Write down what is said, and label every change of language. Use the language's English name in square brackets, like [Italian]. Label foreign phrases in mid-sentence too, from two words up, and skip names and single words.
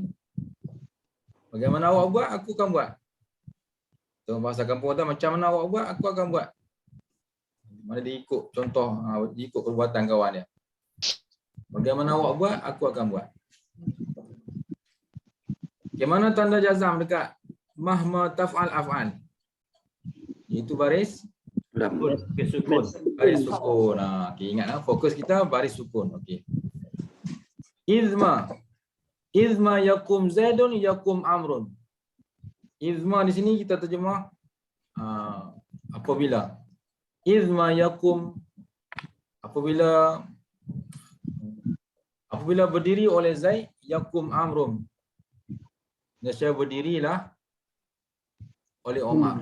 [Malay] Bagaimana awak buat, aku akan buat. So, bahasa kampung tu macam mana awak buat, aku akan buat. Mana dia ikut contoh, dia ikut perbuatan kawan dia. Bagaimana awak buat, aku akan buat. Bagaimana tanda jazam dekat [Arabic] مهما تفعل أفعل? [Malay] Itu baris Lam. sukun. Baris sukun. Okay, ingatlah fokus kita baris sukun. Okey. Izma. [Arabic] إذما يقم زيد يقم عمرو. [Malay] Izma di sini kita terjemah apabila. [Arabic] إذما يقم [Malay] apabila berdiri oleh Zaid [Arabic] يقم عمرو. [Malay] Nescaya berdirilah oleh Omar.